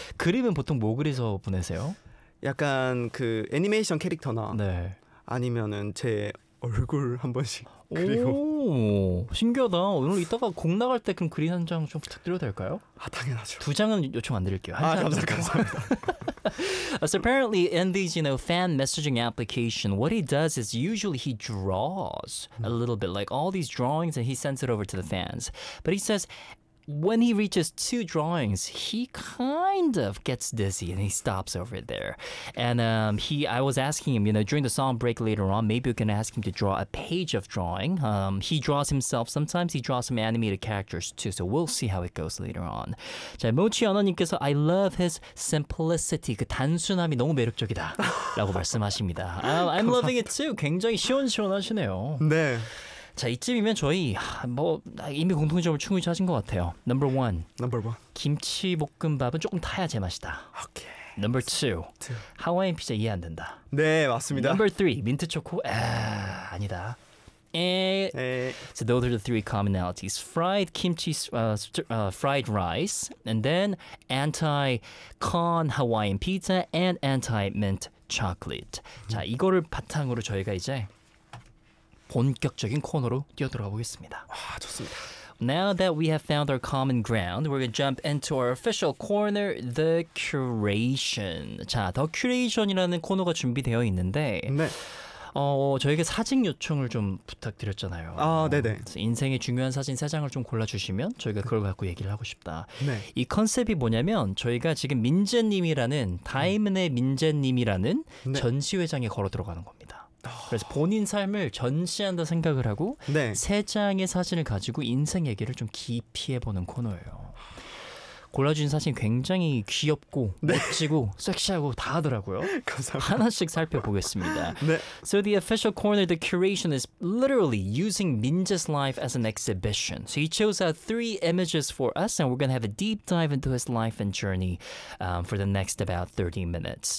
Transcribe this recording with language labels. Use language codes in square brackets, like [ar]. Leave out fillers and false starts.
[ko] 그림은 보통 뭐 그리서 보내세요? 약간 그 애니메이션 캐릭터나 네. 아니면은 제 얼굴 한 번씩 그리고. 오, 신기하다. 오늘 이따가 곡 나갈 때 그럼 그린 한 장 좀 부탁드려도 될까요? 아 당연하죠. 두 장은 요청 안 드릴게요. 한 장 아 감사합니다. [en] So apparently in these you know fan messaging application, what he does is usually he draws a little bit, like all these drawings, and he sends it over to the fans. But he says when he reaches two drawings, he kind of gets dizzy and he stops over there. And I was asking him, you know, during the song break later on, maybe we can ask him to draw a page of drawing. He draws himself. Sometimes he draws some animated characters too. So we'll see how it goes later on. [ko] 자, 모치 언어님께서 [en] I love his simplicity. [ko] 그 단순함이 너무 매력적이다. 라고 말씀하십니다. [en] I'm loving it too. [ko] 굉장히 시원시원하시네요. 네. 자, 이쯤이면 저희 뭐 이미 공통점을 충분히 찾은 것 같아요. [en] Number one. Number one. [ko] 김치볶음밥은 조금 타야 제맛이다. [en] Okay. Number two. [ko] 하와이안 피자 이해 안 된다. 네, 맞습니다. [en] Number three. [ko] 민트초코? 에 아니다. 에이. [en] So those are the three commonalities. Fried kimchi, fried rice, and then anti-con Hawaiian pizza and anti-mint chocolate. [ko] 자, 이거를 바탕으로 저희가 이제 본격적인 코너로 뛰어들어가 보겠습니다. 와, 좋습니다. [en] Now that we have found our common ground, we're going to jump into our official corner, The Curation. [ko] 자, The Curation이라는 코너가 준비되어 있는데 네. 저에게 사진 요청을 좀 부탁드렸잖아요. 아, 네네. 인생의 중요한 사진 세 장을 좀 골라주시면 저희가 그걸 갖고 얘기를 하고 싶다. 네. 이 컨셉이 뭐냐면 저희가 지금 민재님이라는 다이문의 민재님이라는 네. 전시회장에 걸어 들어가는 겁니다. 그래서 본인 삶을 전시한다 생각을 하고 네. 세 장의 사진을 가지고 인생 얘기를 좀 깊이 해보는 코너예요. 골라주신 사진 굉장히 귀엽고 네. 멋지고 섹시하고 다 하더라고요. 감사합니다. 하나씩 살펴보겠습니다. 네. [en] So the official corner, the curation is literally using Minja's life as an exhibition. So he chose out three images for us and we're going to have a deep dive into his life and journey for the next about 30 minutes.